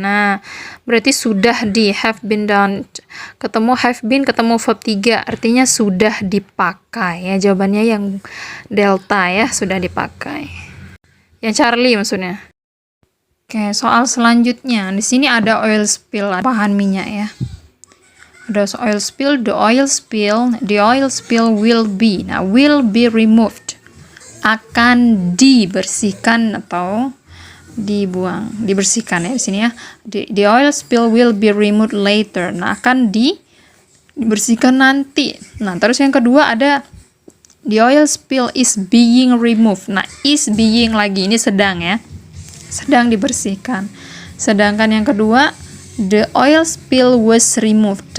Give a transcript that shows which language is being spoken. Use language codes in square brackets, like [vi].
[id] Nah, berarti sudah di, [en] have been done. [id] Ketemu have been, ketemu verb 3 artinya sudah dipakai ya. Jawabannya yang delta ya, sudah dipakai. Yang Charlie maksudnya. Oke, soal selanjutnya. Di sini ada oil spill, bahan minyak ya. Ada [en] oil spill, the oil spill will be. [id] Nah, [en] will be removed. [id] Akan dibersihkan atau dibuang. Dibersihkan ya di sini ya. [en] The oil spill will be removed later. [id] Nah, akan dibersihkan nanti. Nah, terus yang kedua ada [en] the oil spill is being removed. [id] Nah, is being lagi ini sedang ya. Sedang dibersihkan. Sedangkan yang kedua [en] the oil spill was removed.